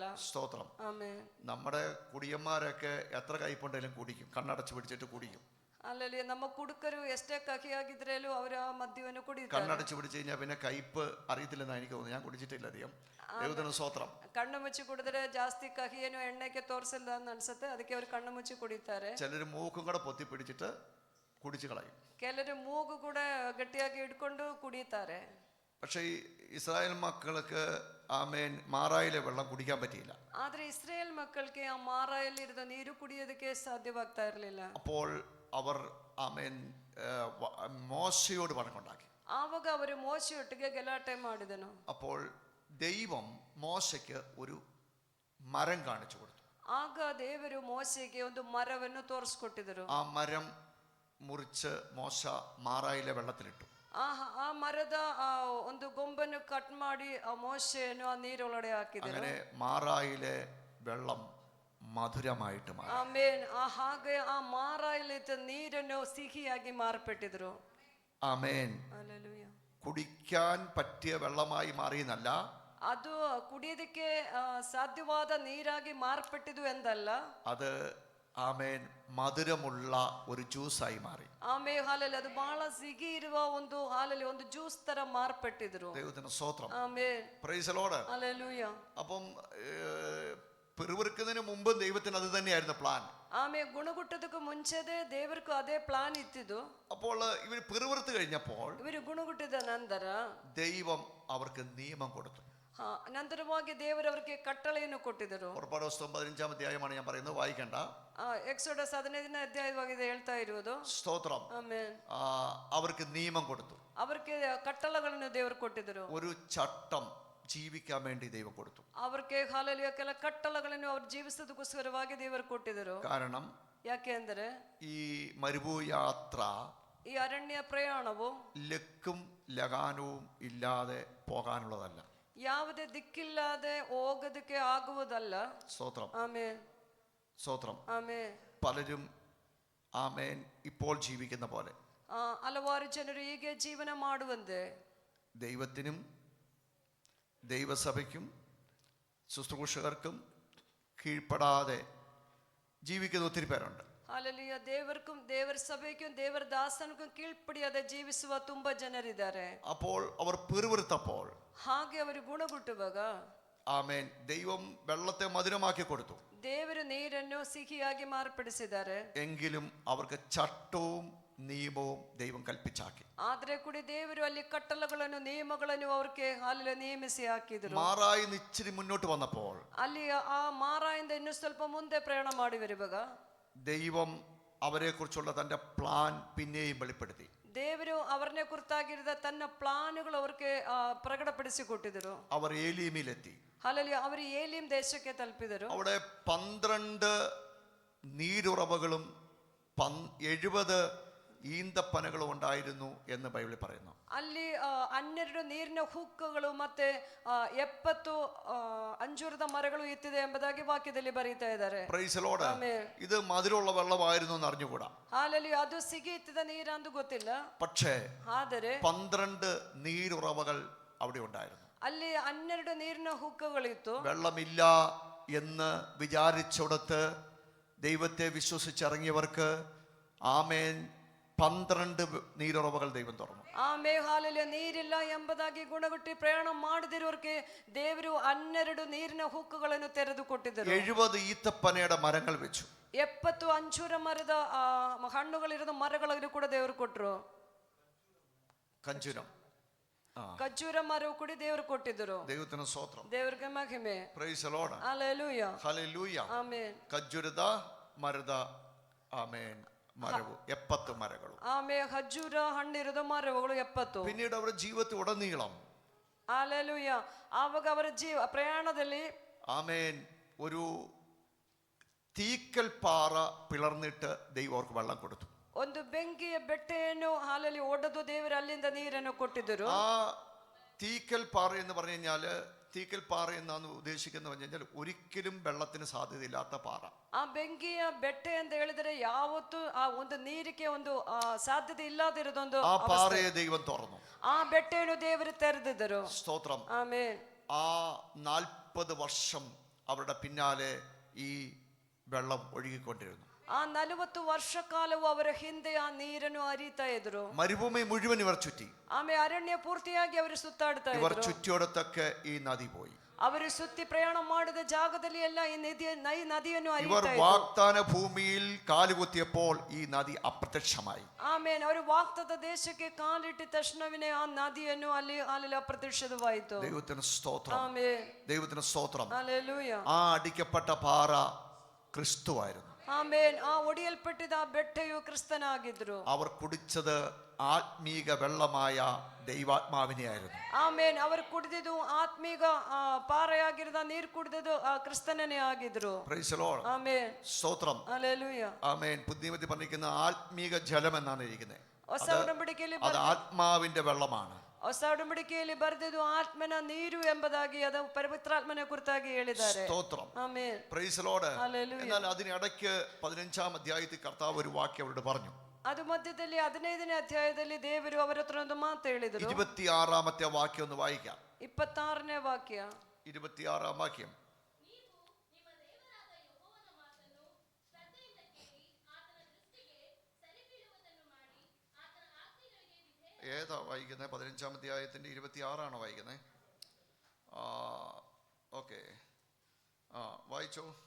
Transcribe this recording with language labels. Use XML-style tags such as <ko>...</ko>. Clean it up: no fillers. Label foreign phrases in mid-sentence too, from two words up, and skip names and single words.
<ml>സ്തോത്രം.</ml> <kn>ಆಮೆನ್.</kn> <ml>നമ്മുടെ കുടിയന്മാരൊക്കെ എത്ര കയ്പുണ്ടെങ്കിലും കുടിക്കും, കണ്ണടച്ച് പിടിച്ചിട്ട് കുടിക്കും.</ml> <kn>ಅಲ್ಲಲ್ಲಿ ನಮ್ಮ ಕುಡುಕರು ಎಷ್ಟೇ ಕಹಿಯಾಗಿದ್ರೇಲೂ ಅವರ ಮದ್ಯವನ್ನು ಕುಡಿಯುತ್ತಾರೆ.</kn> <ml>കണ്ണടച്ച് പിടിച്ചു കഴിഞ്ഞാൽ പിന്നെ കയ്പ് അറിയത്തില്ലെന്ന് എനിക്ക് തോന്നുന്നു. ഞാൻ കുടിച്ചിട്ടില്ല അധികം. ദൈവത്തിന് സ്തോത്രം.</ml> <kn>ಕಣ್ಣು ಮುಚ್ಚಿ ಕುಡಿದ್ರೆ ಜಾಸ್ತಿ ಕಹಿಯನ್ನು ಎಣ್ಣೆಗೆ ತೋರಿಸಿಲ್ಲ ಅಂತ ಅನ್ಸುತ್ತೆ, ಅದಕ್ಕೆ ಅವರು ಕಣ್ಣು ಮುಚ್ಚಿ ಕುಡಿತಾರೆ.</kn> <ml>ചിലർ മൂക്കും കൂടെ പൊത്തി പിടിച്ചിട്ട് കുടിച്ചു കളയും.</ml> <kn>ಕೆಲವರು ಮೂಗು ಕೂಡ ಗಟ್ಟಿಯಾಗಿ ಇಟ್ಕೊಂಡು ಕುಡಿಯುತ್ತಾರೆ.</kn> <ml>പക്ഷേ ഈ ഇസ്രായേൽ മക്കൾക്ക് ആമേൻ മാറായിലെ വെള്ളം കുടിക്കാൻ പറ്റിയില്ല.</ml> <kn>ಆದ್ರೆ ಇಸ್ರೇಲ್ ಮಕ್ಕಳಿಗೆ ಆ ಮಾರಾಯಲ್ಲಿ ಇರುವ ನೀರು ಕುಡಿಯೋದಕ್ಕೆ ಸಾಧ್ಯವಾಗ್ತಾ ಇರಲಿಲ್ಲ.</kn> <ml>അപ്പോൾ അവർ ആമേൻ മോശയോട് വഴക്കുണ്ടാക്കി.</ml> <kn>ಆವಾಗ ಅವರು ಮೋಶೆಯೊಟ್ಟಿಗೆ ಗಲಾಟೆ ಮಾಡಿದನು.</kn> <ml>അപ്പോൾ ദൈവം മോശയ്ക്ക് ഒരു മരം കാണിച്ചു കൊടുത്തു.</ml> <kn>ಆಗ ದೇವರು ಮೋಶೆಗೆ ಒಂದು ಮರವನ್ನು ತೋರಿಸ್ಕೊಟ್ಟಿದರು.</kn> <ml>ആ മരം മുറിച്ച് മോശ മാറായിലെ വെള്ളത്തിലിട്ടു.</ml> <kn>ಆ ಮರದ ಒಂದು ಗೊಂಬನ್ನು ಕಟ್ ಮಾಡಿ ಆ ಮೋಶೆಯನ್ನು ಆ ನೀರೊಳಗೆ ಹಾಕಿದರು.</kn> <ml>അങ്ങനെ മാറായിലെ വെള്ളം മധുരമായിട്ട് മാറി.</ml> <kn>ಆಮೇನ್. ಹಾಗೆ ಆ ಮಾರಾಯಲ್ಲಿದ್ದ ನೀರನ್ನು ಸಿಹಿಯಾಗಿ ಮಾರ್ಪಟ್ಟಿದ್ರು.</kn> <ml>ആമേൻ.</ml> <kn>ಹಲ್ಲೆಲೂಯ.</kn> <ml>കുടിക്കാൻ പറ്റിയ വെള്ളമായി മാറിയെന്നല്ല,</ml> <kn>ಅದು ಕುಡಿಯೋದಕ್ಕೆ ಸಾಧ್ಯವಾದ ನೀರಾಗಿ ಮಾರ್ಪಟ್ಟಿದ್ದು ಎಂದಲ್ಲ,</kn> <ml>അത് ആമേൻ മധുരമുള്ള ഒരു ജ്യൂസായി മാറി.</ml> <kn>ಆಮೇಲೆ ಹಾಲಲ್ಲಿ ಅದು ಬಹಳ ಸಿಹಿ ಇರುವ ಒಂದು ಹಾಲಲ್ಲಿ ಒಂದು ಜ್ಯೂಸ್ ತರ ಮಾರ್ಪಟ್ಟಿದ್ರು.</kn> <ml>ദൈവത്തിന് സ്തോത്രം.</ml> <kn>ಆಮೇನ್.</kn> <en>Praise the Lord.</en> <kn>ಹಲ್ಲೆಲೂಯ.</kn> <ml>അപ്പം പിറുവിറുക്കുന്നതിന് മുമ്പ് ദൈവത്തിന് അത് തന്നെയായിരുന്നു പ്ലാൻ.</ml> <kn>ಆಮೇಲೆ ಗುಣಗುಟ್ಟದಕ್ಕೂ ಮುಂಚೆದೆ ದೇವರಿಗೂ ಅದೇ ಪ್ಲಾನ್ ಇತ್ತಿದ್ದು.</kn> <ml>അപ്പോൾ ഇവർ പിറുവിറുത്ത് കഴിഞ്ഞപ്പോൾ</ml> <kn>ಇವರು ಗುಣಗುಟ್ಟಿದ ನಂತರ</kn> <ml>ദൈവം അവർക്ക് നിയമം കൊടുത്തു.</ml> <kn>ನಂತರವಾಗಿ ದೇವರು ಅವರಿಗೆ ಕಟ್ಟಳೆಯನ್ನು ಕೊಟ್ಟಿದ್ದರು.</kn> <ml>പുറപ്പാട് പുസ്തകം 15-ാം അധ്യായമാണ് ഞാൻ പറയുന്നത്, വായിക്കണ്ട.</ml> <kn>ಎಕ್ಸೋಡಸ್ 15ನೇ ಅಧ್ಯಾಯವಾಗಿದೆ ಹೇಳ್ತಾ ಇರುವುದು.</kn> <ml>സ്തോത്രം.</ml> <kn>ಆಮೆನ್.</kn> <ml>അവർക്ക് നിയമം കൊടുത്തു.</ml> <kn>അവർക്ക് ಕಟ್ಟಳೆಗಳನ್ನು ದೇವರು ಕೊಟ್ಟಿದ್ದರು.</kn> <ml>ഒരു ചട്ടം ജീവിക്കാൻ വേണ്ടി ദൈവം കൊടുത്തു.</ml> <kn>അവർക്ക് ಹಾಲೆಲೂಯ ಕೆಲ ಕಟ್ಟಳೆಗಳನ್ನು ಅವರು ಜೀವಿಸೋದಕ್ಕೋಸ್ಕರವಾಗಿ ದೇವರು ಕೊಟ್ಟಿದ್ದರು.</kn> <ml>കാരണം</ml> <kn>ಯಾಕೆ ಅಂದರೆ</kn> <ml>ഈ മരുഭൂയാത്ര</ml> <kn>ಈ ಅರಣ್ಯ ಪ್ರಯಾಣವು</kn> <ml>ലക്കും ലഗാനവും ഇല്ലാതെ പോകാനുള്ളതല്ല.</ml> <kn>ಯಾವುದೇ ದಿಕ್ಕಿಲ್ಲದೆ ಹೋಗೋದಕ್ಕೆ ಆಗುವುದಲ್ಲ.</kn> <ml>സ്തോത്രം.</ml> <kn>ಆಮೆನ್.</kn> <ml>സ്തോത്രം.</ml> <kn>ಆಮೆನ್.</kn> <ml>പലരും ആമേൻ ഇപ്പോൾ ജീവിക്കുന്ന പോലെ</ml> <kn>ಹಲವಾರು ಜನರು ಹೀಗೆ ಜೀವನ ಮಾಡುವಂತೆ</kn> <ml>ദൈവത്തിനും ദൈവസഭയ്ക്കും ശുശ്രൂഷകർക്കും കീഴ്പ്പെടാതെ ജീവിക്കുന്ന ഒത്തിരി പേരുണ്ട്.</ml> <kn>ಹಾಲೆಲೂಯ. ದೇವರಿಗೂ ದೇವರ ಸಭೆಗೂ ದೇವರ ದಾಸನಿಗೂ ಕೀಳ್ಪಡಿಯಾದ ಜೀವಿಸುವ ತುಂಬಾ ಜನರಿದ್ದಾರೆ.</kn> <ml>അപ്പോൾ അവർ പിറുവിറുത്തപ്പോൾ</ml> <kn>ಹಾಗೆ ಅವರು ಗುಣಗುಟ್ಟುವಾಗ</kn> <ml>ആമേൻ ദൈവം വെള്ളത്തെ മധുരമാക്കി കൊടുത്തു.</ml> <kn>ದೇವರು ನೀರನ್ನು ಸಿಹಿಯಾಗಿ ಮಾರ್ಪಡಿಸಿದ್ದಾರೆ.</kn> <ml>എങ്കിലും അവർക്ക് ചട്ടവും നിയമവും ദൈവം കൽപ്പിച്ചാക്കി.</ml> <kn>ಆದ್ರೆ ಕೂಡ ದೇವರು ಅಲ್ಲಿ ಕಟ್ಟಳೆಗಳನ್ನು ನಿಯಮಗಳನ್ನು ಅವ್ರಿಗೆ ಅಲ್ಲಿ ನೇಮಿಸಿ ಹಾಕಿದ್ರು.</kn> <ml>മാറായി ഇച്ചിരി മുന്നോട്ട് വന്നപ്പോൾ</ml> <kn>ಅಲ್ಲಿ ಆ ಮಾರಾಯಿಂದ ಇನ್ನು ಸ್ವಲ್ಪ ಮುಂದೆ ಪ್ರಯಾಣ ಮಾಡಿ ಬರುವಾಗ</kn> <ml>ദൈവം അവരെ കുറിച്ചുള്ള തന്റെ പ്ലാൻ പിന്നെയും വെളിപ്പെടുത്തി.</ml> <kn>ದೇವರು ಅವರನ್ನೇ ಕುರಿತಾಗಿರುವ ತನ್ನ ಪ್ಲಾನ್ಗಳು ಅವ್ರಿಗೆ ಪ್ರಕಟಪಡಿಸಿಕೊಟ್ಟಿದ್ರು.</kn> <ml>അവർ ഏലീമിലെത്തി.</ml> <kn>ಅಲ್ಲಿ ಅವರು ಏಲೀಮ್ ದೇಶಕ್ಕೆ ತಲುಪಿದರು.</kn> <ml>അവിടെ 12 നീരുറവകളും 70 ഈന്തപ്പനകളും ഉണ്ടായിരുന്നു എന്ന് ബൈബിളിൽ പറയുന്നു.</ml> <kn>ಅಲ್ಲಿ 12 ನೀರಿನ ಹುಕ್ಕುಗಳು ಮತ್ತೆ 70 ಅಂಜೂರದ ಮರಗಳು ಇತ್ತಿದೆ ಎಂಬುದಾಗಿ ವಾಕ್ಯದಲ್ಲಿ ಬರೀತಾ ಇದ್ದಾರೆ.</kn> <en>Praise the Lord.</en> <ml>ഇത് മധുരമുള്ള വെള്ളമായിരുന്നു എന്ന് അറിഞ്ഞുകൂടാ.</ml> <kn>ಹಾಲಲ್ಲಿ ಅದು ಸಿಗಿ ಇತ್ತಿದ ನೀರಂದು ಗೊತ್ತಿಲ್ಲ.</kn> <ml>പക്ഷേ</ml> <kn>ಆದರೆ</kn> <ml>12 നീരുറവകൾ അവിടെ ഉണ്ടായിരുന്നു.</ml> <kn>ಅಲ್ಲಿ 12 ನೀರಿನ ಹುಕ್ಕುಗಳಿತ್ತು.</kn> <ml>വെള്ളമില്ല എന്ന് വിചാരിച്ചോടത്ത് ദൈവത്തെ വിശ്വസിച്ചിറങ്ങിയവർക്ക് ആമേൻ 12 നീരുറവകൾ ദൈവം തുറന്നു.</ml> <kn>ಆಮೇಲೆ ಹಾಲಲ್ಲಿ ನೀರಿಲ್ಲ ಎಂಬುದಾಗಿ ಗುಣಗುಟ್ಟಿ ಪ್ರಯಾಣ ಮಾಡದಿರೋರಿಗೆ ದೇವರು 12 ನೀರಿನ ಹುಕ್ಕುಗಳನ್ನು ತೆರೆದು ಕೊಟ್ಟಿದ್ದರು.</kn> <ml>70 ഈത്തപ്പനയുടെ മരങ്ങൾ വെച്ചു.</ml> <kn>70 ಅಂಜೂರ ಮರದ ಹಣ್ಣುಗಳಿರೋ ಮರಗಳನ್ನು ಕೂಡ ದೇವರು ಕೊಟ್ಟರು. ಕಂಜೂരം, ಖರ್ಜೂರ ಮರವು ಕೂಡ ದೇವರು ಕೊಟ್ಟಿದ್ದರು.</kn> <ml>ദൈവത്തിന് സ്തോത്രം.</ml> <kn>ದೇವರಿಗೆ ಮಹಿಮೆ.</kn> <en>Praise the Lord.</en> <kn>ಹಲ್ಲೆಲೂಯ.</kn> <ml>ഹല്ലേലൂയ.</ml> <kn>ಆಮೆನ್. ಖರ್ಜೂರದ ಮರದ ಆಮೇನ್ ಮರವು 70 ಮರಗಳು. ಆಮೇಲೆ ಖರ್ಜೂರ ಹಣ್ಣಿರದ ಮರಗಳು 70.</kn> <ml>പിന്നീട് അവരുടെ ജീവിതത്തിൽ ഉടനീളം</ml> <kn>ಹಾಲೆಲೂಯ. ಆವಾಗ ಅವರ ಪ್ರಯಾಣದಲ್ಲಿ</kn> <ml>ആമേൻ ഒരു തീക്കൽ പാറ പിളർന്നിട്ട് ദൈവം അവർക്ക് വെള്ളം കൊടുത്തു.</ml> <kn>ಒಂದು ಬೆಂಕಿಯ ಬೆಟ್ಟೆಯನ್ನು ಹಾಲಲ್ಲಿ ಒಡೆದು ದೇವರು ಅಲ್ಲಿಂದ ನೀರನ್ನು ಕೊಟ್ಟಿದ್ದರು.</kn> <ml>ആ തീക്കൽ പാറ എന്ന് പറഞ്ഞു കഴിഞ്ഞാല്, തീക്കൽ പാറ എന്നാണ് ഉദ്ദേശിക്കുന്നത് പറഞ്ഞു കഴിഞ്ഞാൽ ഒരിക്കലും വെള്ളത്തിന് സാധ്യതയില്ലാത്ത പാറ.</ml> <kn>ಆ ಬೆಂಕಿಯ ಬೆಟ್ಟೆ ಅಂತ ಹೇಳಿದ್ರೆ ಯಾವತ್ತೂ ಆ ಒಂದು ನೀರಿಗೆ ಒಂದು ಸಾಧ್ಯತೆ ಇಲ್ಲದಿರೋದೊಂದು</kn> <ml>ആ പാറയെ ദൈവം തുറന്നു.</ml> <kn>ಆ ಬೆಟ್ಟೆಯನ್ನು ದೇವರು ತೆರೆದಿದ್ದರು.</kn> <ml>സ്തോത്രം.</ml> <kn>ಆಮೆನ್.</kn> <ml>ആ 40 വർഷം അവരുടെ പിന്നാലെ ഈ വെള്ളം ഒഴുകിക്കൊണ്ടിരുന്നു.</ml> <kn>ಆ 40 ವರ್ಷ ಕಾಲವು ಅವರ ಹಿಂದೆ ಆ ನೀರನ್ನು ಹರಿತಾ ಇದ್ರು.</kn> <ml>മരുഭൂമി മുഴുവൻ ഇവർ ചുറ്റി.</ml> <kn>ಆಮೇಲೆ ಅರಣ್ಯ ಪೂರ್ತಿಯಾಗಿ ಅವರು ಸುತ್ತಾಡ್ತಾ</kn> <ml>ഇവർ</ml> <kn>ಇದ್ರು.</kn> <ml>ചുറ്റിയോടത്തൊക്കെ ഈ നദി പോയി.</ml> <kn>ಅವರು ಸುತ್ತಿ ಪ್ರಯಾಣ ಮಾಡಿದ ಜಾಗದಲ್ಲಿ ಎಲ್ಲ ಈ ನದಿಯನ್ನು</kn> <ml>ഇവർ</ml> <kn>ಹರಿತಾ ಇದ್ರು.</kn> <ml>വാഗ്ദാന ഭൂമിയിൽ കാലുകുത്തിയപ്പോൾ ഈ നദി അപ്രത്യക്ഷമായി.</ml> <kn>ಆಮೇಲೆ ಅವರು ವಾಗ್ದಾನದ ದೇಶಕ್ಕೆ ಕಾಲಿಟ್ಟ ತಕ್ಷಣವೇ ಆ ನದಿಯನ್ನು ಅಲ್ಲಿ ಅಪ್ರತ್ಯಕ್ಷವಾಯಿತು.</kn> <ml>ദൈവത്തിന് സ്തോത്രം.</ml> <kn>ಆಮೆನ್.</kn> <ml>ദൈവത്തിന് സ്തോത്രം. ഹല്ലേലൂയ. ആ അടിക്കപ്പെട്ട പാറ ക്രിസ്തുവായിരുന്നു.</ml> <kn>ಆಮೇನ್. ಆ ಒಡೆಯಲ್ಪಟ್ಟಿದ್ದ ಆ ಬೆಟ್ಟೆಯು ಕ್ರಿಸ್ತನಾಗಿದ್ರು.</kn> <ml>അവർ കുടിച്ചത് ആത്മീക വെള്ളമായ ദൈവാത്മാവിനെയായിരുന്നു.</ml> <kn>ಆಮೇನ್. ಅವರು ಕುಡಿದಿದ್ದು ಆತ್ಮೀಗ ಪಾರೆಯಾಗಿರದ ನೀರು ಕುಡಿದಿದ್ದು ಆ ಕ್ರಿಸ್ತನೇ ಆಗಿದ್ರು.</kn> <en>Praise the Lord.</en> <kn>ಆಮೇನ್.</kn> <ml>സ്തോത്രം. ഹല്ലേലൂയ. ആമേൻ. പുതിയമതി പറഞ്ഞിരിക്കുന്ന ആത്മീക ജലം എന്നാണ് ഇരിക്കുന്നത്.</ml> <kn>ಹೊಸ ಉಡಂಬಡಿಕೆಯಲ್ಲಿ</kn> <ml>അത് ആത്മാവിന്റെ വെള്ളമാണ്.</ml> <kn>ಹೊಸ ಉಡಂಬಡಿಕೆಯಲ್ಲಿ ಬರೆದಿದ್ದು ಆತ್ಮನ ನೀರು ಎಂಬುದಾಗಿ ಅದು ಪವಿತ್ರಾತ್ಮನ ಕುರಿತಾಗಿ ಹೇಳಿದ್ದಾರೆ.</kn> <ml>സ്തോത്രം.</ml> <kn>ಆಮೆನ್.</kn> <en>Praise the Lord.</en> <ml>ഹല്ലേലൂയ. എന്നാൽ അതിനിടയ്ക്ക് 15-ാം അധ്യായത്തിൽ കർത്താവ് ഒരു വാക്യം അവരോട് പറഞ്ഞു.</ml> <kn>ಅದು ಮಧ್ಯದಲ್ಲಿ 15ನೇ ಅಧ್ಯಾಯದಲ್ಲಿ ದೇವರು ಅವರ ಹತ್ರ ಒಂದು ಮಾತು ಹೇಳಿದರು.</kn> <ml>26-ാമത്തെ വാക്യം ഒന്ന് വായിക്കാം.</ml> <kn>26ನೇ ವಾಕ್ಯ.</kn> <ml>26-ാം വാക്യം. ഏതാ വായിക്കുന്നത്? 15-ാം അധ്യായത്തിന്റെ 26 വായിക്കുന്നത്? ഓക്കെ, വായിച്ചോ.</ml>